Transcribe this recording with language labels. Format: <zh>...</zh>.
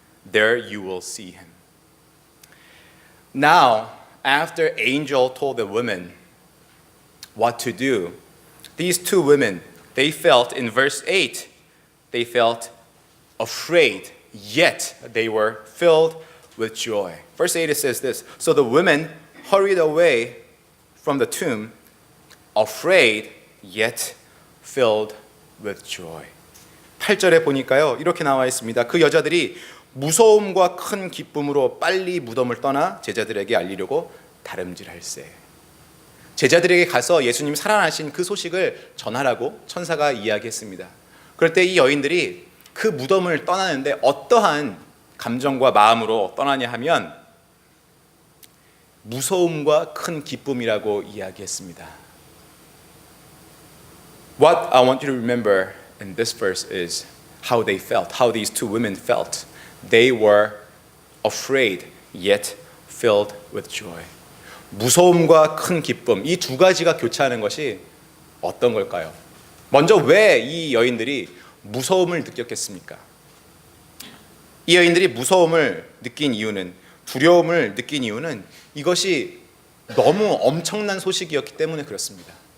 <en>There you will see Him. Now, after angel told the women what to do, these two women, they felt, in verse 8, they felt afraid, yet they were filled with joy. Verse 8 it says this, So the women hurried away from the tomb, afraid, yet filled with joy.</en> <ko>8절에 보니까요, 이렇게 나와 있습니다. 그 여자들이 무서움과 큰 기쁨으로 빨리 무덤을 떠나 제자들에게 알리려고 다름질할세. 제자들에게 가서 예수님 살아나신 그 소식을 전하라고 천사가 이야기했습니다. 그럴 때 이 여인들이 그 무덤을 떠나는데 어떠한 감정과 마음으로 떠나냐 하면 무서움과 큰 기쁨이라고 이야기했습니다.</ko> <en>What I want you to remember in this verse is how they felt, how these two women felt. They were afraid, yet filled with joy.</en> <ko>무서움과 큰 기쁨, 이 두 가지가 교차하는 것이 어떤 걸까요? 먼저 왜 이 여인들이 무서움을 느꼈겠습니까? 이 여인들이 무서움을 느낀 이유는, 두려움을 느낀 이유는 이것이 너무 엄청난 소식이었기 때문에 그렇습니다.</ko>